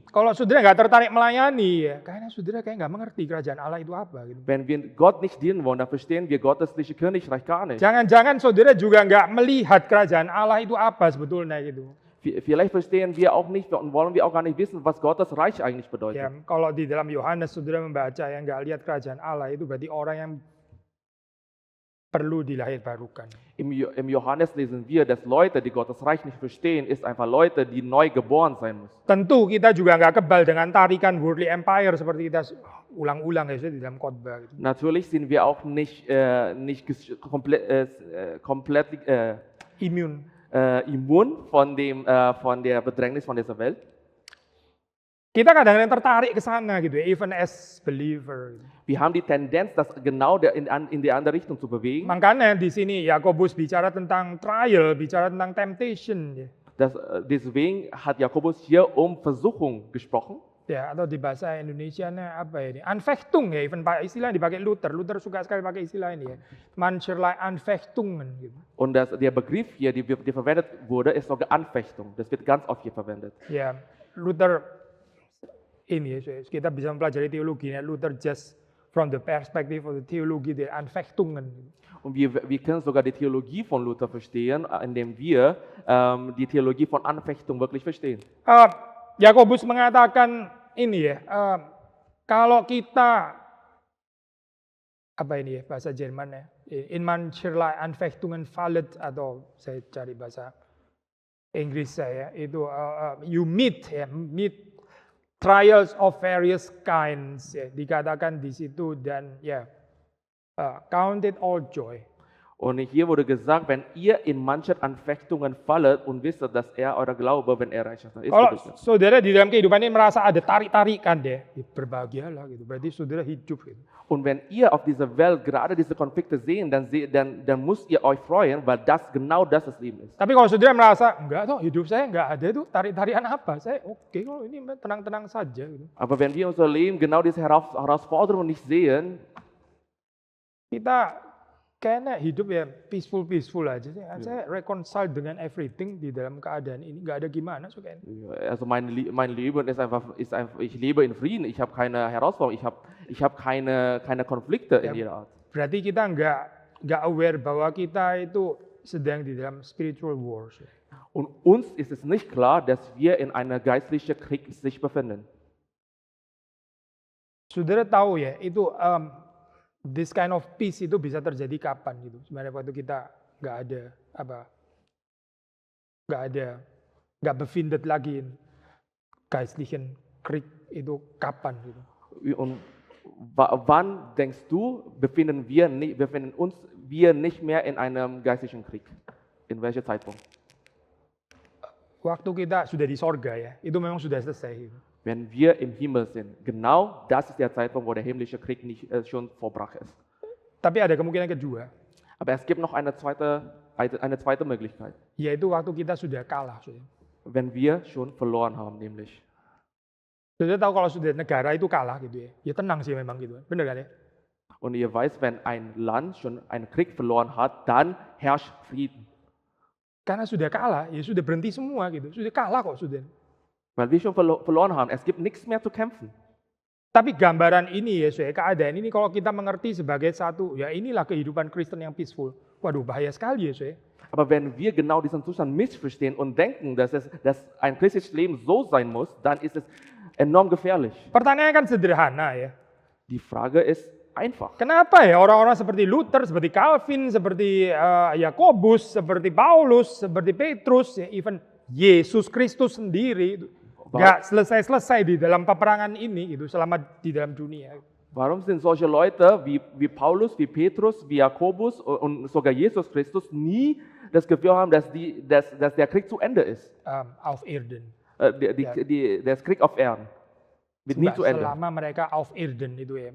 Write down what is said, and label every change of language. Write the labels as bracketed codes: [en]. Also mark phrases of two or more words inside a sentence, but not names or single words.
[id] Kalau saudara nggak tertarik melayani, ya, kayaknya saudara kayak nggak mengerti kerajaan Allah itu apa. Gitu. [de] Wenn wir Gott nicht dienen wollen, dann verstehen wir gottesliche Königreich gar nicht. [id] Jangan-jangan saudara juga nggak melihat kerajaan Allah itu apa sebetulnya gitu. [de] Vielleicht verstehen wir auch nicht und wollen wir auch gar nicht wissen, was Gottes Reich eigentlich bedeutet. [id] Ya, kalau di dalam Yohanes saudara membaca yang nggak lihat kerajaan Allah itu berarti orang yang perlu dilahirbarukan. [de] Im Johannes lesen wir, dass Leute, die Gottes Reich nicht verstehen, ist einfach Leute, die neu geboren sein müssen. [id] Tentu kita juga nggak kebal dengan tarikan [en] worldly empire [id] seperti kita ulang-ulang ya di dalam khotbah. Gitu. [de] Natürlich sind wir auch nicht komplett Immune. Immun von der Bedrängnis von dieser Welt. [id] Kita kadang-kadang tertarik ke sana gitu, [en] even as believer. [de] Wir haben die Tendenz, das genau in die andere Richtung zu bewegen. [id] Makanya di sini Yakobus bicara tentang trial, bicara tentang temptation. Ya. [de] Deswegen hat Jakobus hier Versuchung gesprochen. [id] Ya, atau di bahasa Indonesianya apa ini? Anfechtung ya, even istilah yang dipakai Luther. Luther suka sekali pakai istilah ini ya. [de] Mancherlei Anfechtungen [id] gitu. [de] Und der Begriff hier, die verwendet wurde, ist sogar Anfechtung. Das wird ganz oft hier verwendet. [id] Ya, Luther ini ya, kita bisa mempelajari teologinya. [en] Luther just from the perspective of the theology [de] der Anfechtungen. Und wir können sogar die Theologie von Luther verstehen, indem wir die Theologie von Anfechtung wirklich verstehen. [id] Yakobus mengatakan ini ya, kalau kita apa ini ya bahasa Jerman ya, [de] in mancherlei Anfechtungen fallet [id] atau saya cari bahasa Inggris saya itu [en] you meet trials of various kinds [id] ya, dikatakan di situ dan ya [en] count it all joy. [de] Und hier wurde gesagt, wenn ihr in manchen Anfechtungen fallet und wisst, dass euer Glaube, wenn reich ist. [id] Kalau saudara di dalam kehidupan ini merasa ada tarik-tarikan deh, ya berbahagialah gitu. Berarti saudara hidup gitu. [de] Und wenn ihr auf dieser Welt gerade diese Konflikte sehen, dann müsst ihr euch freuen, weil genau das Leben ist. [id] Tapi kalau saudara merasa enggak toh hidup saya enggak ada tuh tarik-tarikan apa, saya oke kalau ini tenang-tenang saja gitu. [de] Aber wenn wir unser Leben genau diese Herausforderungen nicht sehen, [id] kita kayaknya hidup ya peaceful aja sih. Saya reconcile dengan everything di dalam keadaan ini, nggak ada gimana so kayaknya. [de] Also mein Leben ist einfach, ich lebe in Frieden, ich habe keine Herausforderungen, ich habe keine Konflikte in jeder Art. [id] Berarti kita nggak aware bahwa kita itu sedang di dalam [en] spiritual wars. [de] Und uns ist es nicht klar, dass wir in einer geistlichen Krieg sich befinden. [id] Saudara tahu ya itu [en] this kind of peace [id] itu bisa terjadi kapan gitu. Sebenarnya waktu kita nggak befindet lagi [de] in geistlichen Krieg [id] itu kapan gitu. [de] Und wann denkst du, befinden wir nicht mehr in einem geistlichen Krieg? In welchem Zeitpunkt? [id] Waktu kita sudah di sorga ya, itu memang sudah selesai. Gitu. [de] Wenn wir im Himmel sind. Genau das ist der Zeitpunkt, wo der himmlische Krieg nicht schon vollbracht ist. [id] Tapi ada kemungkinan kedua. [de] Aber es gibt noch eine zweite Möglichkeit, [id] yaitu waktu kita sudah kalah. Saudara. [de] wenn wir schon verloren haben, nämlich. [id] Saudara tahu kalau sudah negara itu kalah gitu ya tenang sih memang gitu, bener kan ya? [de] Und ihr weißt, wenn ein Land schon einen Krieg verloren hat, dann herrscht Frieden. [id] Karena sudah kalah, ya sudah berhenti semua gitu, sudah kalah kok sudah. [de] Weil wir schon verloren haben. Es gibt nichts mehr zu kämpfen. [id] Tapi gambaran ini ya, keadaan ini kalau kita mengerti sebagai satu, ya inilah kehidupan Kristen yang peaceful. Waduh bahaya sekali ya. [de] Aber wenn wir genau diesen Zustand missverstehen und denken, dass ein christliches Leben so sein muss, dann ist es enorm gefährlich. [id] Pertanyaannya kan sederhana ya. [de] Die Frage ist einfach. [id] Kenapa ya orang-orang seperti Luther, seperti Calvin, seperti Yakobus, seperti Paulus, seperti Petrus, ya, even Yesus Kristus sendiri nggak selesai-selesai di dalam peperangan ini gitu selama di dalam dunia. [de] Warum sind solche Leute wie Paulus, wie Petrus, wie Jakobus und sogar Jesus Christus nie das Gefühl haben, dass der Krieg zu Ende ist? Auf Erden. Der Krieg auf Erden wird nie zu Ende. [id] Selama mereka [de] auf Erden [id] itu ya.